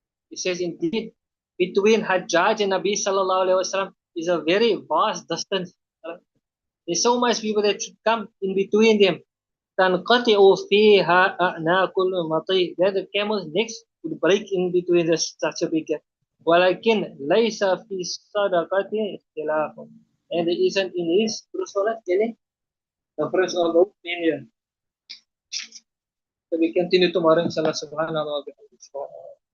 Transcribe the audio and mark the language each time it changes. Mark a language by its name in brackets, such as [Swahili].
[English] He says, indeed, between Hajjaj and Nabi sallallahu alaihi wasallam is a very vast distance. There's so much people that should come in between them. [Arabic] تنقطع فيها أعناق المطي. [English] That the camel's necks would break in between such a big gap. [Arabic] ولكن ليس في الصدقة اختلاف. [English] And there isn't in his truthfulness any difference of opinion. So we continue tomorrow inshallah subhanahu wa ta'ala.